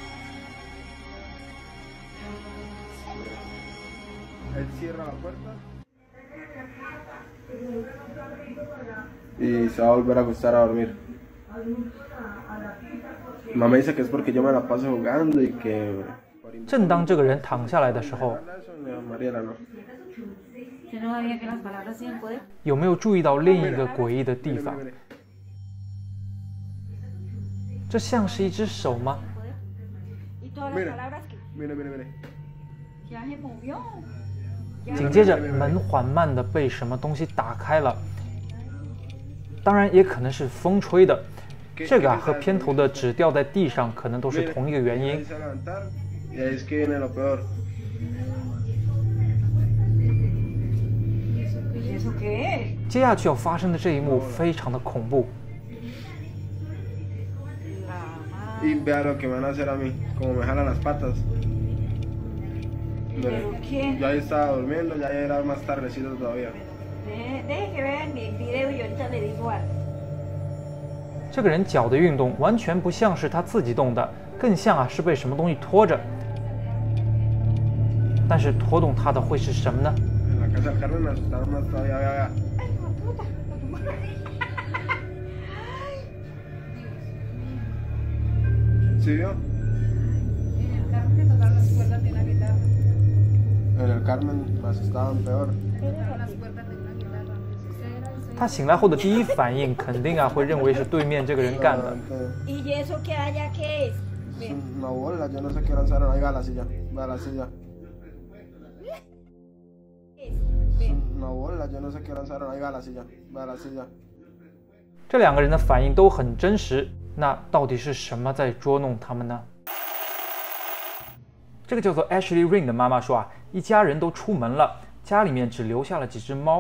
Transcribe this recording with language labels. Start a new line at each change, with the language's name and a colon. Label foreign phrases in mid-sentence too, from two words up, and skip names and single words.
Spanish: Él cierra la puerta y se va a volver a acostar a dormir. Mamá dice que es porque yo me la paso jugando y que...
Chinese: 正当这个人躺下来的时候，有没有注意到另一个诡异的地方？这像是一只手吗？紧接着，门缓慢地被什么东西打开了，当然也可能是风吹的。这个和片头的纸掉在地上可能都是同一个原因。接下去要发生的这一幕非常的恐怖。
Spanish: Y vea lo que me van a hacer a mí, como me jalan las patas. Yo ahí estaba durmiendo, ya era más tardecito todavía. Deje que vean el video y ahorita le digo algo.
Chinese: 这个人脚的运动完全不像是他自己动的，更像是被什么东西拖着。但是拖动他的会是什么呢？
Spanish: En la casa del Carmen me asustaron más todavía, vea. ¿Sí vio? En el Carmen me asustaban peor.
Chinese: 他醒来后的第一反应肯定会认为是对面这个人干的。
Spanish: ¿Y eso que haya qué es? Es una bola, yo no sé qué lanzaron. Ahí va la silla, va la silla. Es una bola, yo no sé qué lanzaron. Ahí va la silla, va la silla.
Chinese: 这两个人的反应都很真实，那到底是什么在捉弄他们呢？这个叫做 Ashley Ring 的妈妈说一家人都出门了，家里面只留下了几只猫。